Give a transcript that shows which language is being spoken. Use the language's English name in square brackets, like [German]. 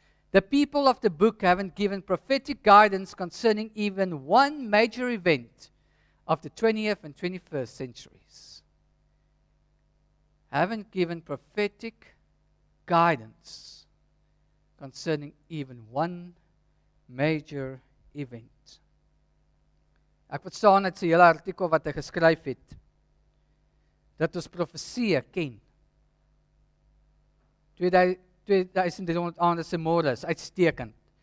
[English] The people of the book haven't given prophetic guidance concerning even one major event of the 20th and 21st centuries. Haven't given prophetic guidance concerning even one major event. [Afrikaans] Ek verstaan uit sy hele artikel wat hy geskryf het, dat ons profesie ken. 2300 aande se môre is uitstekend.